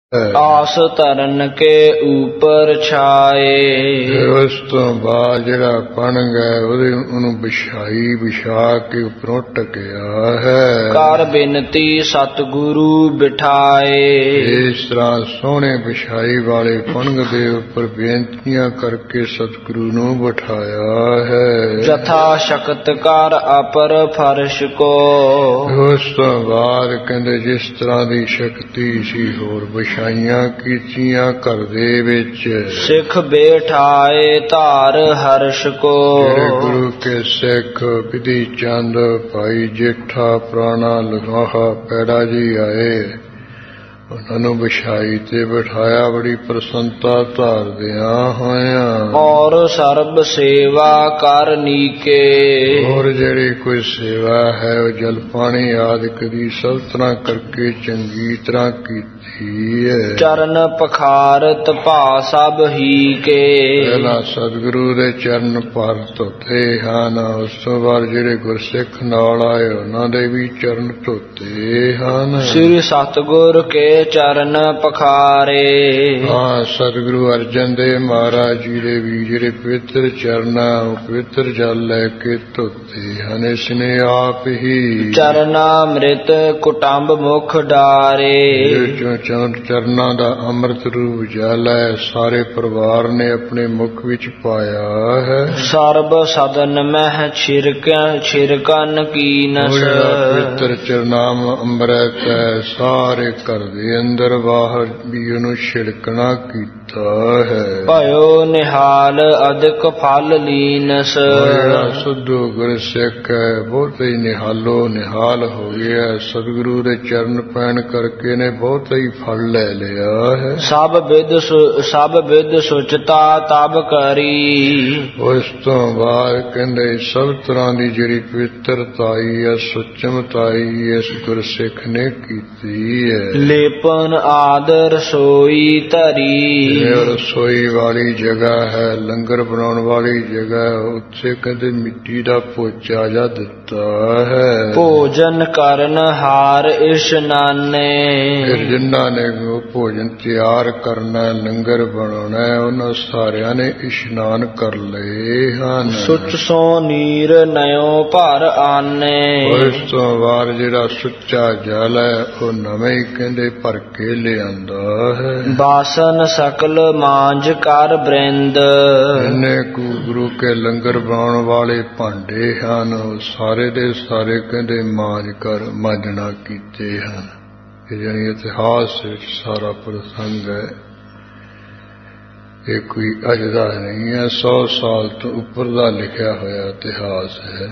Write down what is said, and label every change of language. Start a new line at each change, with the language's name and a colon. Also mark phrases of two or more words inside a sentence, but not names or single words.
Braj: आस तरन के ऊपर छाए।
Punjabi: ਉਸ ਤੋ ਬਾਦ ਜਿਹੜਾ ਬਣ ਗਿਆ ਉਹਨੂੰ ਵਿਛਾਈ ਵਿਛਾ ਕੇ ਉੱਪਰੋਂ ਟਕਿਆ ਹੈ।
Braj: कर बिनती सतगुरु बिठाए।
Punjabi: ਇਸ ਤਰ੍ਹਾਂ ਸੋਹਣੇ ਵਿਛਾਈ ਵਾਲੇ ਪਣਗ ਦੇ ਉੱਪਰ ਬੇਨਤੀਆਂ ਕਰਕੇ ਸਤਿਗੁਰੂ ਨੂੰ ਬਿਠਾਇਆ ਹੈ।
Braj: जथा शक्त कर अपर फर्श को।
Punjabi: ਉਸ ਤੋ ਬਾਦ ਕਹਿੰਦੇ ਜਿਸ ਤਰ੍ਹਾਂ ਦੀ ਸ਼ਕਤੀ ਸੀ ਹੋਰ ਵਿਛਾਈਆਂ ਕੀਤੀਆਂ ਘਰ ਦੇ ਵਿੱਚ।
Braj: सिख बैठाए धार हर्ष को।
Punjabi: ਜਿਹੜੇ ਗੁਰੂ ਕੇ ਸਿੱਖ ਵਿਧੀ ਚੰਦ ਭਾਈ ਜੇਠਾ ਪੁਰਾਣਾ ਲਗਾਹਾ ਪੈੜਾ ਜੀ ਆਏ ਉਹਨਾਂ ਨੂੰ ਵਿਛਾਈ ਤੇ ਬਿਠਾਇਆ ਬੜੀ ਪ੍ਰਸੰਨਤਾ ਧਾਰਦਿਆਂ ਹੋਇਆਂ।
Braj: और सर्ब सेवा करनी के।
Punjabi: और ਜਿਹੜੀ ਕੋਈ ਸੇਵਾ ਹੈ ਉਹ ਜਲ ਪਾਣੀ ਆਦਿਕ ਦੀ ਸਭ ਤਰ੍ਹਾਂ ਕਰਕੇ ਚੰਗੀ ਤਰ੍ਹਾਂ ਕੀਤੀ ਹੈ।
Braj: चरण पखारत भा सब ही के।
Punjabi: ਪਹਿਲਾਂ ਸਤਿਗੁਰੂ ਦੇ ਚਰਨ ਪਰ ਧੋਤੇ ਹਨ। ਉਸ ਤੋਂ ਬਾਅਦ ਜਿਹੜੇ ਗੁਰਸਿੱਖ ਨਾਲ ਆਏ ਉਹਨਾਂ ਦੇ ਵੀ ਚਰਨ ਧੋਤੇ ਹਨ।
Braj: श्री सतगुर के चरण पखारे।
Punjabi: ਹਾਂ ਸਤਿਗੁਰੂ ਅਰਜਨ ਦੇਵ ਮਹਾਰਾਜ ਜੀ ਦੇ ਵੀ ਜਿਹੜੇ ਪਵਿੱਤਰ ਚਰਨ ਉਹ ਪਵਿੱਤਰ ਜਲ ਲੈ ਕੇ ਧੋਤੇ ਹਨ। ਇਸ ਨੇ ਆਪ ਹੀ
Braj: चरणामृत कुटुंब मुख डारे।
Punjabi: ਚਰਨਾਂ ਦਾ ਅੰਮ੍ਰਿਤ ਰੂਪ ਜਲ ਹੈ ਸਾਰੇ ਪਰਿਵਾਰ ਨੇ ਆਪਣੇ ਮੁਖ ਵਿੱਚ ਪਾਇਆ ਹੈ।
Braj: सर्ब सदन मह छिरकन कीनस।
Punjabi: ਪਵਿੱਤਰ ਚਰਨਾਮ ਅੰਮ੍ਰਿਤ ਹੈ ਸਾਰੇ ਘਰ ਦੇ ਅੰਦਰ ਬਾਹਰ ਵੀ ਉਹਨੂੰ ਛਿੜਕਣਾ ਕੀਤਾ ਹੈ।
Braj: भयो निहाल अधिक फल लीनस।
Punjabi: ਜਿਹੜਾ ਸੁਧੂ ਗੁਰਸਿੱਖ ਹੈ ਬਹੁਤ ਹੀ ਨਿਹਾਲੋ ਨਿਹਾਲ ਹੋ ਗਿਆ। ਸਤਿਗੁਰੂ ਦੇ ਚਰਨ ਪੈਣ ਕਰਕੇ ਨੇ ਬਹੁਤ ਹੀ ਫਲ ਲੈ ਲਿਆ ਹੈ।
Braj: सब विद सुचता तब करी।
Punjabi: ਉਸ ਤੋਂ ਬਾਅਦ ਕਹਿੰਦੇ ਸਭ ਤਰ੍ਹਾਂ ਦੀ ਜਿਹੜੀ ਪਵਿੱਤਰਤਾਈ ਹੈ ਸੁਚਮਤਾਈ ਇਸ ਗੁਰਸਿੱਖ ਨੇ ਕੀਤੀ ਹੈ।
Braj: लेपन आदर सोई धरी।
Punjabi: ਰਸੋਈ ਵਾਲੀ ਜਗ੍ਹਾ ਹੈ ਲੰਗਰ ਬਣਾਉਣ ਵਾਲੀ ਜਗ੍ਹਾ ਹੈ ਉੱਥੇ ਕਹਿੰਦੇ ਮਿੱਟੀ ਦਾ ਪੋਚਾ ਜਾ ਦਿੱਤਾ ਹੈ।
Braj: भोजन करन हार इशनाने।
Punjabi: ਫਿਰ ਜਿਨ੍ਹਾਂ ਨੇ ਉਹ ਭੋਜਨ ਤਿਆਰ ਕਰਨਾ ਲੰਗਰ ਬਣਾਉਣਾ ਉਹਨਾਂ ਸਾਰਿਆਂ ਨੇ ਇਸ਼ਨਾਨ ਕਰ ਲਏ ਹਨ।
Braj: सुच सो नीर नयो भर आने।
Punjabi: ਉਸ ਤੋਂ ਬਾਅਦ ਜਿਹੜਾ ਸੁੱਚਾ ਜਲ ਹੈ ਉਹ ਨਵੇਂ ਹੀ ਕਹਿੰਦੇ ਭਰ ਕੇ ਲਿਆਂਦਾ ਹੈ।
Braj: बासन सकल मांझ कर बृंद।
Punjabi: ਜਿੰਨੇ ਕੁ ਗੁਰੂ ਕੇ ਲੰਗਰ ਬਣਾਉਣ ਵਾਲੇ ਭਾਂਡੇ ਹਨ ਉਹ ਸਾਰੇ ਦੇ ਸਾਰੇ ਕਹਿੰਦੇ ਮਾਂਜ ਕਰ ਮਾਂਜਣਾ ਕੀਤੇ ਹਨ। ਇਹ ਜਾਣੀ ਇਤਿਹਾਸ ਵਿੱਚ ਸਾਰਾ ਪ੍ਰਸੰਗ ਹੈ। ਇਹ ਕੋਈ ਅੱਜ ਦਾ ਨਹੀਂ ਹੈ 100 ਸਾਲ ਤੋਂ ਉੱਪਰ ਦਾ ਲਿਖਿਆ ਹੋਇਆ ਇਤਿਹਾਸ ਹੈ।